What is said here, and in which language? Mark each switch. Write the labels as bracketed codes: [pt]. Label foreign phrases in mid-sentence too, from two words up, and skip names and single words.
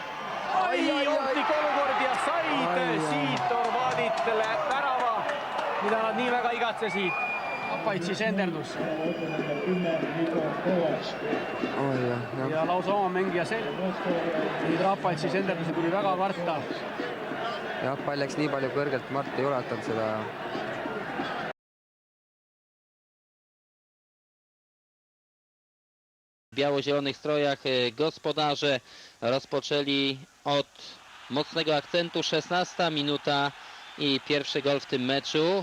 [et] Ohtlik olukord ja said siit Horvaaditele värava, mida nad nii väga igatsesid. Rapaitsi senderdus. Ja lausa oma mängija nüüd Rapaitsi senderduse tuli väga karta. Ja, pall läks nii palju kõrgelt, Mart ei ulatanud seda. [pl] W biało-zielonych strojach gospodarze rozpoczęli od mocnego akcentu. 16 minuta i pierwszy gol w tym meczu.